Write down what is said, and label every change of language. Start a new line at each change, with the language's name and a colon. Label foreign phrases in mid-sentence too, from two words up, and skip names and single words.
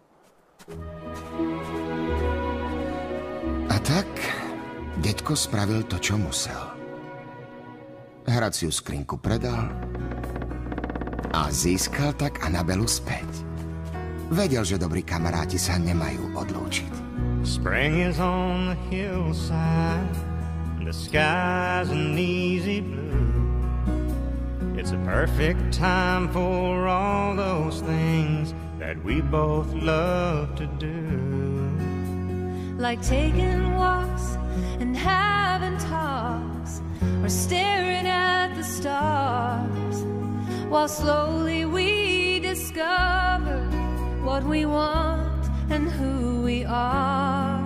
Slovak: A tak, detko spravil to, čo musel. Hraciu skrinku predal a získal tak Annabelu späť. Vedel, že dobrí kamaráti sa nemajú odlúčiť.
English: Spring is on the hillside, the sky's an easy blue. It's a perfect time for all those things that we both love to do. Like taking walks and having talks, or staring at the stars, while slowly we discover what we want and who we are.